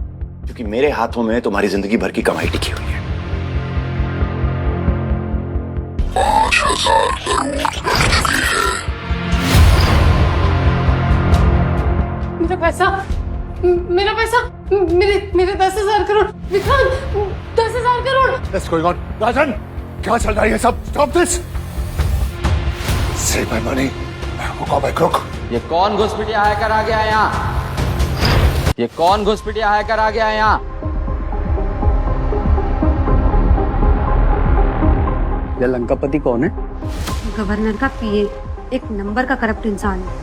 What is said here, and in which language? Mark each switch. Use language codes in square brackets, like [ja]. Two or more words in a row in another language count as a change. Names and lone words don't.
[hi] क्योंकि मेरे हाथों में तुम्हारी जिंदगी भर की कमाई टिकी हुई है। 5,000 करोड़ कर चुके हैं। मेरा पैसा, मेरा पैसा, मेरे 10,000 करोड़। विक्रांत, 10,000 करोड़। [en] What's going on? [hi] राजन, क्या चल रहा है ये सब? [en] Stop this! Save my money. Go back, [hi] रुक। ये कौन घुसपैठिया हैकर आ गया है यहाँ? ये कौन घुसपैठिया हैकर आ गया है यहाँ? ये लंकापति कौन है? गवर्नर का पीए, एक नंबर का करप्ट इंसान है।